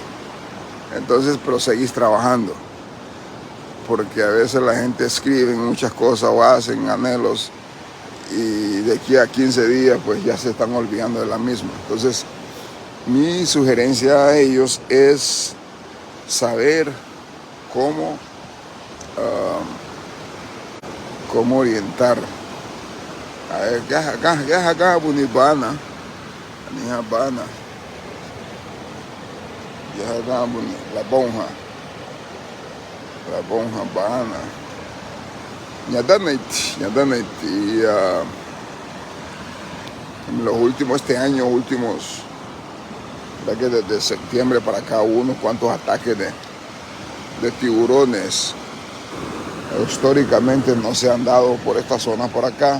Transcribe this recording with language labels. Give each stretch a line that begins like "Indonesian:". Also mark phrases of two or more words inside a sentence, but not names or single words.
Spanish: Entonces, pero seguís trabajando. Porque a veces la gente escribe muchas cosas o hacen anhelos y de aquí a 15 días pues ya se están olvidando de la misma. Entonces mi sugerencia a ellos es saber cómo orientar. A ver, acá bunibana, anijabana, la bonja bana. Ñadanait, y en los últimos, desde septiembre para acá, hubo unos cuantos ataques de tiburones. Históricamente no se han dado por esta zona por acá.